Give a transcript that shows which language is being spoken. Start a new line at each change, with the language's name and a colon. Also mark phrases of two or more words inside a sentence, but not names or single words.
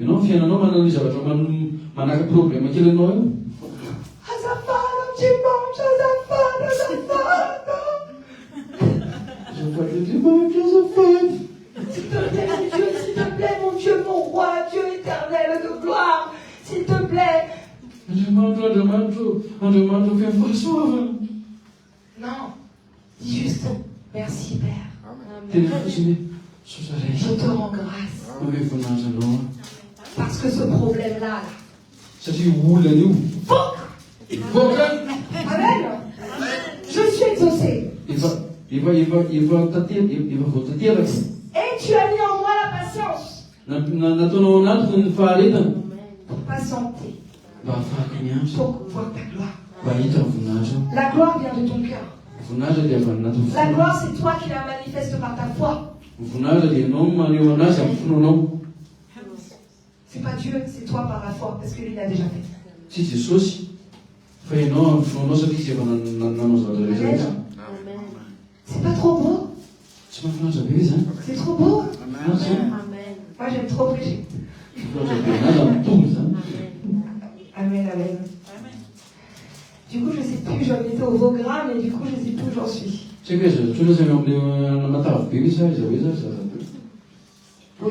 French: S'il te plaît, mon Dieu, mon roi, Dieu éternel de gloire, s'il te plaît. Non, dis juste merci Père.
Malagasy: Tena fotsiny sosaray.
French: Je te rends grâce.
Malagasy: Hoe voninahitra anao.
French: Parce que ce problème-là,
Malagasy: Satria olana io. Voaka.
French: Amen. Je suis exaucé.
Malagasy: Efa voatanteraka.
French: Et tu as mis en moi la patience.
Malagasy: Nataonao anaty ny faharetana.
French: Pour patienter.
Malagasy: Mba ahafahako miandry.
French: Pour voir ta gloire.
Malagasy: Mba hita ny voninahitra.
French: La gloire vient de ton cœur.
Malagasy: Voninahitra dia avy anaty fo.
French: La gloire, c'est toi qui la manifeste par ta foi.
Malagasy: Ny voninahitra dia ianao maneho anazy amin'ny fononao.
French: C'est pas Dieu, c'est toi par la foi, parce que lui l'a déjà fait.
Malagasy: Tsy Jesosy fa ianao amin'ny fononao satria tsy efa nanao zavatra rehetra.
French: C'est pas trop beau?
Malagasy: Tsy mahafinaritra be izy.
French: C'est trop beau? Amen. Moi, j'aime trop prêcher. Amen, amen. Du coup, je sais plus, j'en étais au Vaugras, mais du coup, je sais plus où j'en suis. Oui.